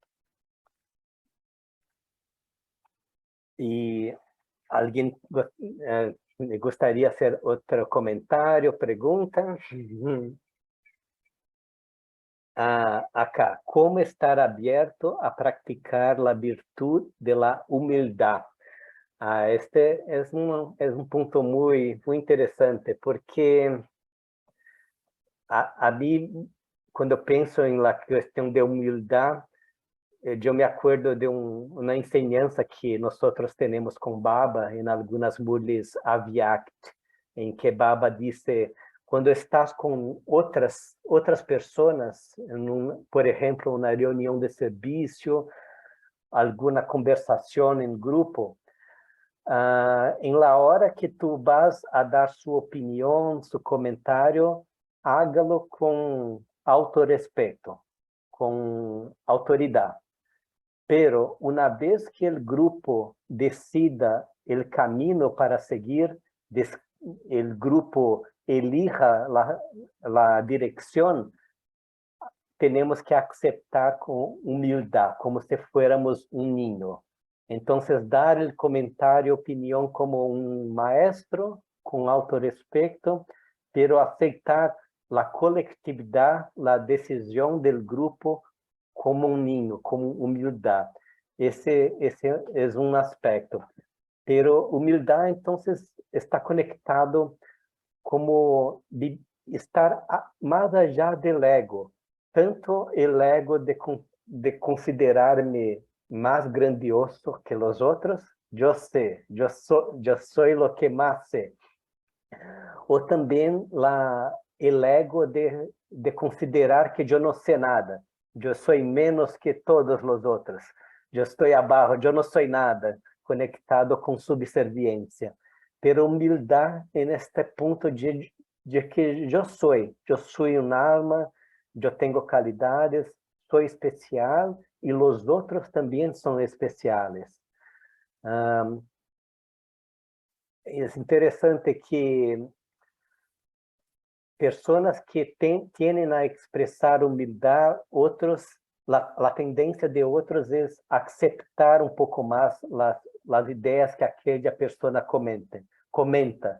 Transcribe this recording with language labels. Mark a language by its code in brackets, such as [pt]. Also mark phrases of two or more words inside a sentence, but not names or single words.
[pt] E alguém gostaria de fazer outro comentário, pergunta? Acá, como estar aberto a practicar a virtude [es] de la humildad? [pt] Este é um ponto muito interessante, porque a mim, quando eu penso em la questão de humildade, eu me acuerdo de uma enseñanza que nós temos com Baba em algumas mules Avyakt, em que Baba disse, quando estás com outras pessoas, por exemplo, uma reunião de serviço, alguma conversação em grupo, em [es] la hora que tu vas a dar [pt] sua opinião, seu comentário, hágalo com autorrespeto, com autoridade. [es] Pero una vez que el grupo decida el camino para seguir, el grupo elija la dirección, tenemos que aceptar con humildad, como si fuéramos un niño. Entonces, dar el comentario, opinión como un maestro, con autorrespeto, pero aceptar la colectividad, la decisión del grupo como [pt] um ninho, [es] como humildade. [pt] Esse é um aspecto. Pero humildade, então, está conectado como de estar mais [es] allá del ego. Tanto el ego [pt] de considerar-me mais grandioso que os outros, eu sei, eu sou o que mais sei. Ou também [es] el ego [pt] de considerar que eu não sei nada. Eu sou menos que todos os outros. Eu estou abaixo, eu não sou nada, conectado com subserviência. Pero humildade neste ponto de que eu sou uma alma, eu tenho qualidades, [es] soy especial y los otros también son especiales. Es interesante que personas que tienden a expresar humildad, otros, la tendencia de otros es aceptar un poco más las ideas que aquella persona comenta.